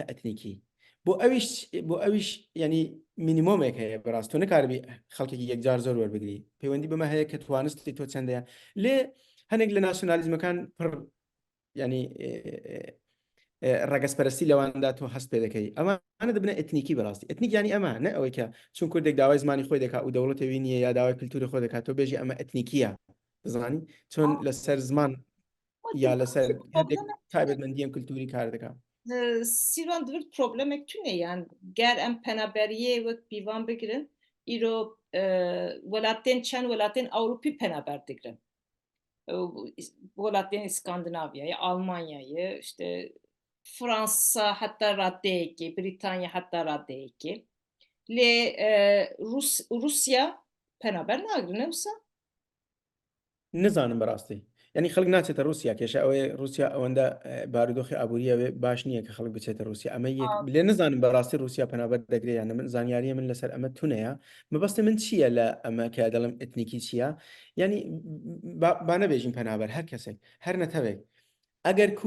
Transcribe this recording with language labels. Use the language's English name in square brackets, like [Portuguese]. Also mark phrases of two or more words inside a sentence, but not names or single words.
[Central Kurdish] ئەتنیکی بۆ ئەویش ینی مینیمۆمێک هەیە بەڕاست تۆ نەکاربی خەڵکێکی یەکجار زۆر وەربگری پەیوەندی بەمە هەیە کە توانستی تۆ چەندەیە لێ هەنێک لە ناسیۆنالیزمەکان پڕ ینی ڕەگەسپەرستی لەواندا تۆ هەست پێ دەکەی ئەمانە دەبنە ئەتنیکی بەڕاستی ئەتنیک ینی ئەمە نە ئەوەی کە چون کوردێک داوای زمانی خۆی دەکات و دەوڵەتەوی نییە یا داوای کللتوری خۆ دەکات تۆ بێژی ئەمە ئەتنیکیە دەزانی چۆن لەسەر زمان یا لەسەر تایبەتمەندیان کللتوری کار دەکات [Kurdish] Sîvan divir problemek tune yani ger em penaberiyê wek pîvan bigirin îro welatên çend welatên Ewropî penaber digirin. Welatên İskandinavyayê, Almanyayê, işte Fransa heta raddeyekê, Britanya heta raddeyekê. Lê Rusya penaber nagirin ewsa? [Central Kurdish] نزانم بەڕاستی ینی خەڵک ناچێتە رووسیا کێشە ئەوەیە رووسیا ئەوەندە بارودۆخی ئابوووریەوێ باش نییە کە خەڵک بچێتە رووسیا ئەمە لێ نزانم بەڕاستی رووسیا پەنابەت دەگرێت یانە من زانیاریە من لەسەر ئەمە تونەیە مەبەستی من چییە لە ئەمە کە دەڵم ئەتنیکی چییە ینی با نەبێژین پەنابەر هەر کەسێک هەر نەتەوێک ئەگەر کو